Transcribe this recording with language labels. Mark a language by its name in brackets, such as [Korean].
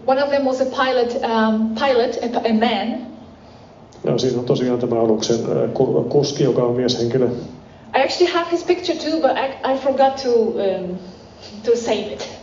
[English] One of them was a pilot, a man. [Finnish] Ja siinä on tosiaan tämä aluksen kuski, joka on mieshenkilö. [English] I actually have his picture too, but I forgot to save it.